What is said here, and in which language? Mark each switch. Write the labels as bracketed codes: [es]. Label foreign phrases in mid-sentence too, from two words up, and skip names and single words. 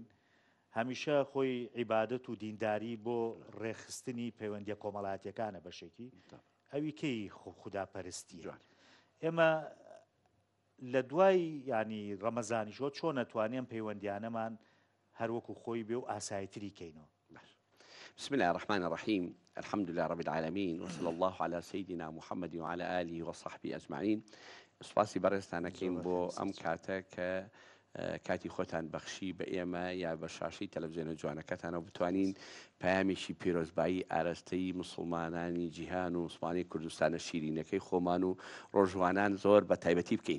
[ckb] هەمیشە خۆی عیبادەت و دینداری بۆ ڕێخستنی پەیوەندیە کۆمەڵایەتیەکانە بەشێکی ئەوی کەی خوداپەرستیە. ئێمە لە دوای ینی ڕەمەزانیشۆ چۆن نەتوانین پەیوەندیانەمان هەروەکو خۆی بێ و ئاساییتری کەینەوە؟ [ar] بسم الله الرحمن الرحيم الحمد لله رب العالمين وصلى الله على سيدنا محمد وعلى آله وصحبه أجمعين. [ckb] سپاسی بەڕێستانەکەین بۆ ئەم کاتە کە کاتی خۆتان بەخشی بە ئێمە یا بە شاشەی تەلەڤیزیۆنە جوانەکەتانەوە بتوانین پەیامێکی پیرۆزبایی ئاراستەی مسلمانانی جیهان و مسلمانی کوردستانە شیرینەکەی خۆمان و ڕۆژوانان زۆر بە تایبەتی بکەین.